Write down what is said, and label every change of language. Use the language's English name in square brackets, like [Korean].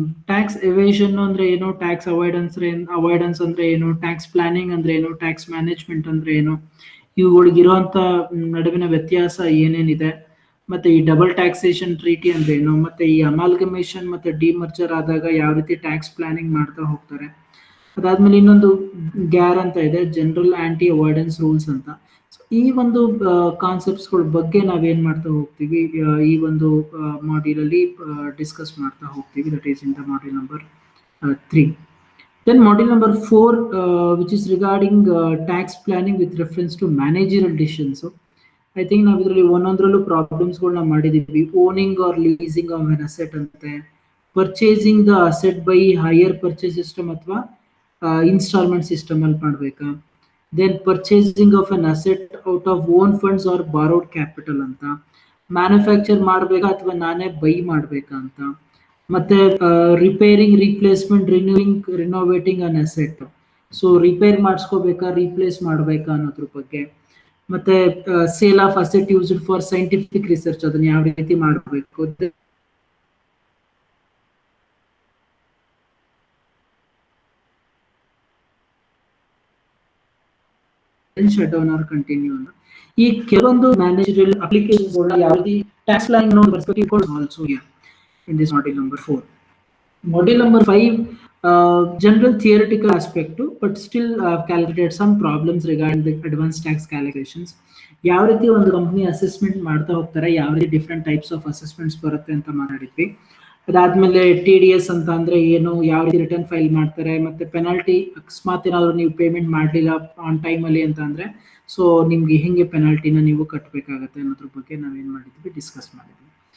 [Kannada] Tax evasion ಅಂದ್ರೆ ಏನು, tax avoidance ಅಂದ್ರೆ ಏನು, ಟ್ಯಾಕ್ಸ್ ಪ್ಲಾನಿಂಗ್ ಅಂದ್ರೆ ಏನು, ಟ್ಯಾಕ್ಸ್ ಮ್ಯಾನೇಜ್ಮೆಂಟ್ ಅಂದ್ರೆ ಏನು, ಇವುಗಳಿಗಿರುವಂತ ನಡುವಿನ ವ್ಯತ್ಯಾಸ ಏನೇನಿದೆ, ಮತ್ತೆ ಈ ಡಬಲ್ ಟ್ಯಾಕ್ಸೇಷನ್ ಟ್ರೀಟಿ ಅಂದ್ರೆ ಏನು, ಮತ್ತೆ ಈ ಅಮಾಲ್ಗಮೇಷನ್ ಮತ್ತೆ ಡಿಮರ್ಜರ್ ಆದಾಗ ಯಾವ ರೀತಿ ಟ್ಯಾಕ್ಸ್ ಪ್ಲಾನಿಂಗ್ ಮಾಡ್ತಾ ಹೋಗ್ತಾರೆ. ಅದಾದ್ಮೇಲೆ ಇನ್ನೊಂದು ಗ್ಯಾರ್ ಅಂತ ಇದೆ, ಜನರಲ್ ಆಂಟಿ ಅವಾಯ್ಡೆನ್ಸ್ ರೂಲ್ಸ್ ಅಂತ. ಸೊ ಈ ಒಂದು ಕಾನ್ಸೆಪ್ಟ್ಸ್ಗಳ ಬಗ್ಗೆ ನಾವೇನ್ ಮಾಡ್ತಾ ಹೋಗ್ತೀವಿ, ಈ ಒಂದು ಮಾಡ್ಯೂಲ್ ಅಲ್ಲಿ ಡಿಸ್ಕಸ್ ಮಾಡ್ತಾ ಹೋಗ್ತೀವಿ. [English] That is in the module number 3. Then module number 4, which is regarding tax planning with reference to managerial decisions. So I think [Kannada] ನಾವು ಇದರಲ್ಲಿ ಒಂದೊಂದರಲ್ಲೂ ಪ್ರಾಬ್ಲಮ್ಸ್ಗಳನ್ನ ಮಾಡಿದೀವಿ. [English] owning or leasing of an asset ಅಂತೆ, purchasing the asset by hire purchase system ಅಥವಾ instalment system [Kannada] ಅಲ್ಲಿ ಮಾಡಬೇಕಾ. [English] then purchasing of an asset out of own funds or borrowed capital ಅಂತ, manufacture [Kannada] ಮಾಡಬೇಕಾ ಅಥವಾ ನಾನೇ ಬೈ ಮಾಡಬೇಕಾ ಅಂತ, [English] ಮತ್ತೆ repairing, replacement, renovating an asset. [Kannada] ಸೊ ರಿಪೇರ್ ಮಾಡಿಸ್ಕೋಬೇಕಾ, ರೀಪ್ಲೇಸ್ ಮಾಡಬೇಕಾ ಅನ್ನೋದ್ರ ಬಗ್ಗೆ. [English] ಮತ್ತೆ sale of asset used for scientific research, [Kannada] ಅದನ್ನ ಯಾವ ರೀತಿ ಮಾಡಬೇಕು. [English] shut down or continue [Kannada] ಅಂತ ಈ ಕೆಲವೊಂದು [English] Managerial ಅಪ್ಲಿಕೇಶನ್ಸ್ಗಳನ್ನ ಯಾವ ರೀತಿ ಟ್ಯಾಕ್ಸ್ ಪ್ಲಾನಿಂಗ್ ಅನ್ನೋ perspective also here in this module number 4. Module number 5, general theoretical aspect, but still calculated some problems regarding the advanced tax calculations. [Kannada] ಯಾವ ರೀತಿ ಒಂದು ಕಂಪನಿ ಅಸೆಸ್ಮೆಂಟ್ ಮಾಡ್ತಾ ಹೋಗ್ತಾರೆ, ಯಾವ ರೀತಿ ಡಿಫ್ರೆಂಟ್ ಟೈಪ್ಸ್ ಆಫ್ ಅಸೆಸ್ಮೆಂಟ್ಸ್ ಬರುತ್ತೆ ಅಂತ ಮಾತಾಡಿದ್ವಿ. ಅದಾದ್ಮೇಲೆ TDS ಅಂತ ಅಂದ್ರೆ ಏನು, ಯಾವ ರೀತಿ ರಿಟರ್ನ್ ಫೈಲ್ ಮಾಡ್ತಾರೆ, ಮತ್ತೆ ಪೆನಾಲ್ಟಿ ಅಕಸ್ಮಾತ್ ಏನಾದ್ರು ನೀವು ಪೇಮೆಂಟ್ ಮಾಡಲಿಲ್ಲ ಆನ್ ಟೈಮ್ ಅಲ್ಲಿ ಅಂತ ಅಂದ್ರೆ ಸೊ ನಿಮ್ಗೆ ಹೆಂಗೆ ಪೆನಾಲ್ಟಿನ ನೀವು ಕಟ್ಟಬೇಕಾಗತ್ತೆ ಅನ್ನೋದ್ರ ಬಗ್ಗೆ ನಾವೇನ್ ಮಾಡಿದ್ವಿ, ಡಿಸ್ಕಸ್ ಮಾಡಿದ್ವಿ.